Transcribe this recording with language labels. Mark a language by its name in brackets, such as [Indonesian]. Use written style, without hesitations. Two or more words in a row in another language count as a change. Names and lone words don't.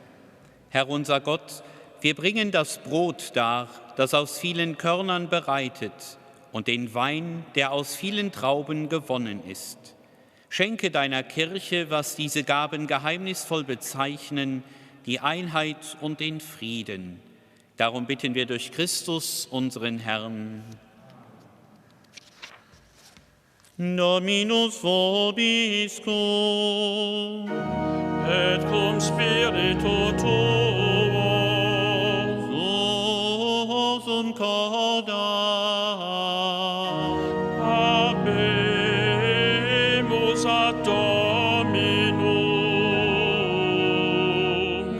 [German] Herr unser Gott, wir bringen das Brot dar, das aus vielen Körnern bereitet, und den Wein, der aus vielen Trauben gewonnen ist. Schenke deiner Kirche, was diese Gaben geheimnisvoll bezeichnen, die Einheit und den Frieden. Darum bitten wir durch Christus, unseren Herrn. [Latin] Dominus vobiscum. Et cum spiritu tuo. Sum corda. Habemus ad Dominum.